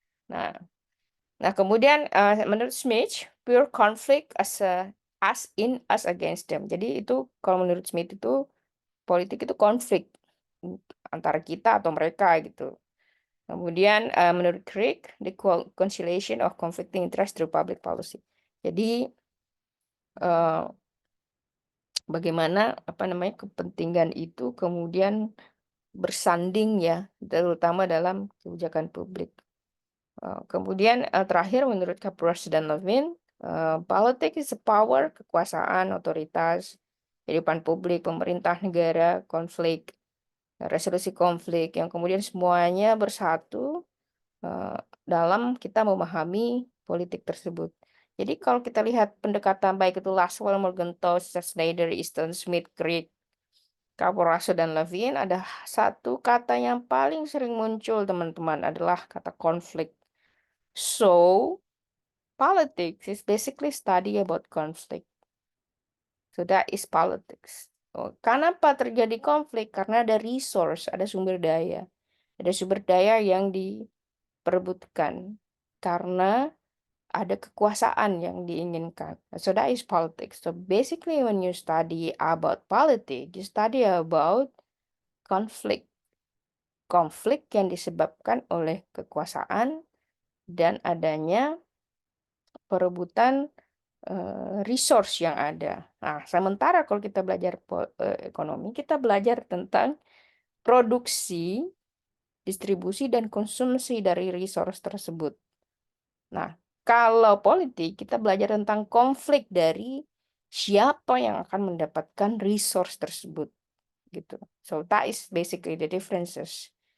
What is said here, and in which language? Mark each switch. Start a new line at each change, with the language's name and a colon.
Indonesian: Nah, kemudian menurut Smith,
English: pure conflict as in us against them.
Indonesian: Jadi itu kalau menurut Smith itu politik itu konflik antara kita atau mereka gitu. Kemudian menurut Crick,
English: the conciliation of conflicting interest through public policy.
Indonesian: Jadi bagaimana kepentingan itu kemudian bersanding ya, terutama dalam kebijakan publik. Kemudian terakhir menurut Capros dan Levin,
English: politics is a power,
Indonesian: kekuasaan, otoritas, kehidupan publik, pemerintah negara, konflik, resolusi konflik, yang kemudian semuanya bersatu dalam kita memahami politik tersebut. Jadi kalau kita lihat pendekatan baik itu Laswell, Morgenthau, Schneider, Easton, Smith, Crick, Caporaso, dan Levin, ada satu kata yang paling sering muncul teman-teman adalah kata konflik.
English: So, politics is basically study about conflict. So that is politics.
Indonesian: Kenapa terjadi konflik? Karena ada resource, ada sumber daya. Ada sumber daya yang diperebutkan karena ada kekuasaan yang diinginkan.
English: So that is politics. So basically when you study about politics, you study about conflict.
Indonesian: Konflik yang disebabkan oleh kekuasaan dan adanya perebutan resource yang ada. Nah, sementara kalau kita belajar ekonomi, kita belajar tentang produksi, distribusi, dan konsumsi dari resource tersebut. Nah, kalau politik, kita belajar tentang konflik dari siapa yang akan mendapatkan resource tersebut. Gitu.
English: So, that is basically the differences.